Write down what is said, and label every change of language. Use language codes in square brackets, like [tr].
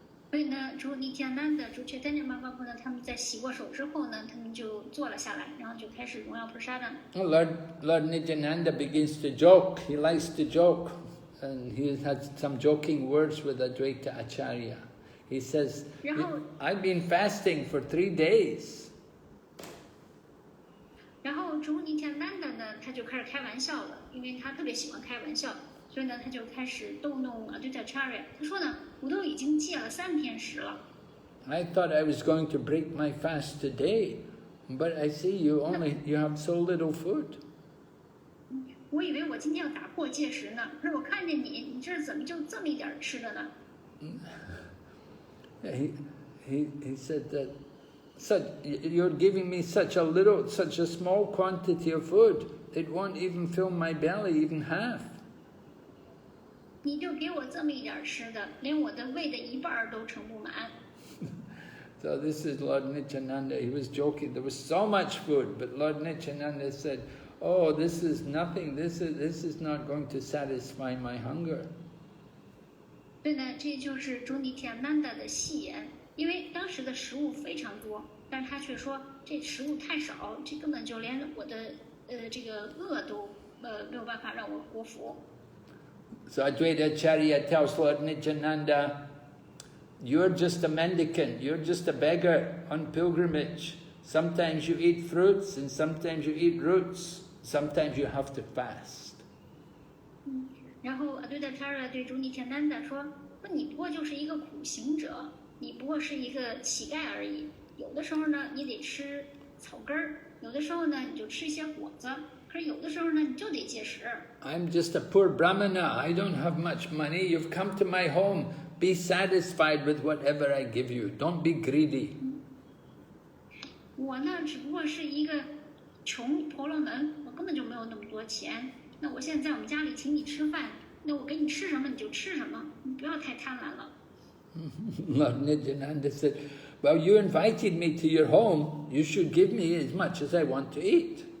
[zh] 所以呢，主尼提亚南的主Caitanya Mahaprabhu呢，他们在洗过手之后呢，他们就坐了下来，然后就开始荣耀菩萨的。 [en] Lord Nityananda begins to joke. He likes to joke, and he had some joking words with Advaita Acharya. He says, "I've been fasting for 3 days." [zh] 然后主尼提亚南的呢，他就开始开玩笑了，因为他特别喜欢开玩笑。所以呢，他就开始逗弄Advaita Acharya。他说呢，我都已经戒了3天食了。 [en] I thought I was going to break my fast today, but I see you have so little food. [zh] 我以为我今天要打破戒食呢，可是我看见你这怎么就这么一点吃的呢？ [en] He said that you're giving me such a small quantity of food. It won't even fill my belly, even half. [zh] 你就给我这么一点吃的，连我的胃的一半都盛不满。 [en] So this is Lord Nityananda. He was joking. There was so much food, but Lord Nityananda said, "Oh, this is nothing. This is not going to satisfy my hunger." [zh] 对呢，这就是主尼提亚南达的戏言，因为当时的食物非常多，但是他却说这食物太少，这根本就连我的这个饿都没有办法让我果腹。 [en] So Advaita Acharya tells Lord Nityananda, "You're just a mendicant, you're just a beggar on pilgrimage. Sometimes you eat fruits and sometimes you eat roots. Sometimes you have to fast." [zh] 然后Advaita Acharya对主尼提亚南达说：“你不过就是一个苦行者，你不过是一个乞丐而已。有的时候呢，你得吃草根儿；有的时候呢，你就吃一些果子。可是有的时候呢，你就得戒食。” [en] I'm just a poor brahmana. I don't have much money. You've come to my home. Be satisfied with whatever I give you. Don't be greedy. [zh] 我呢，只不过是一个穷婆罗门，我根本就没有那么多钱。那我现在在我们家里请你吃饭，那我给你吃什么你就吃什么，你不要太贪婪了。 [en] Lord Nityananda said, "Well, you invited me to your home. You should give me as much as I want to eat."